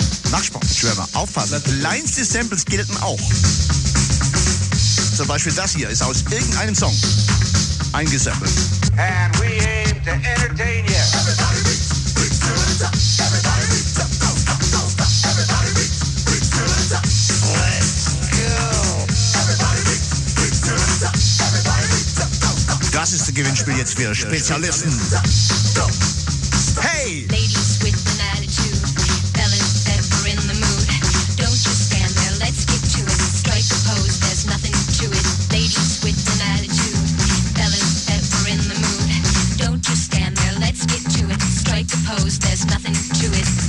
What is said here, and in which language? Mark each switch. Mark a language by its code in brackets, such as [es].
[de] Nachspann, Schwärmer, aufpassen. Kleinste Samples gelten auch. Zum Beispiel das hier ist aus irgendeinem Song eingesampelt. [en] And we aim to entertain you. [de] Das ist das Gewinnspiel jetzt für Spezialisten. Hey! [en] Ladies with an attitude, fellas ever in the mood. Don't just stand there, let's get to it. Strike a pose, there's nothing to it. Ladies with an attitude, fellas ever in the mood. Don't just stand there, let's get to it. Strike a pose, there's nothing to it.